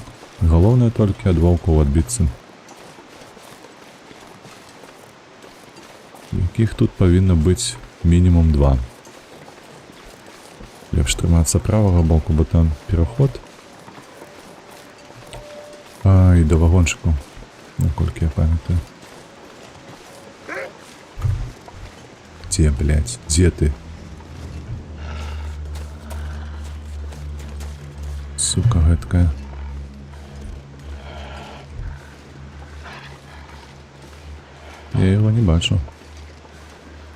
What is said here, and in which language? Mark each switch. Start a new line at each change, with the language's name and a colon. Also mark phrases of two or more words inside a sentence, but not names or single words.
Belarusian: Головне толькі ад ваўкоў адбіцца. Якіх тут павінна быць мінімум 2. Лепш трымацца правага боку, бо там пераход. І да вагончыку, наколькі я памятаю.
Russian: Где, блядь? Где ты?
Belarusian: Сука гэткая.
Russian: Я его не бачу.